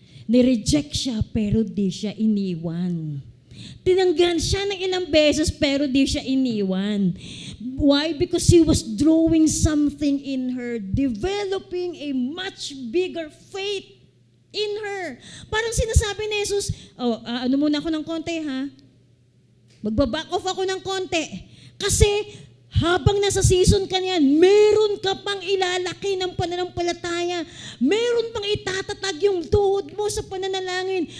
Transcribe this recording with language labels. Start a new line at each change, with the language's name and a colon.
Filipino: Nireject siya pero di siya iniwan. Tinanggihan siya ng ilang beses pero di siya iniwan.
English: Why? Because He was drawing something in her, developing a much bigger faith in her.
Filipino: Parang sinasabi ni Jesus, ano muna ako ng konti ha? Magbaback off ako ng konti. Kasi habang nasa season ka niyan, meron ka pang ilalaki ng pananampalataya. Meron pang itatatag yung tuhod mo sa pananalangin.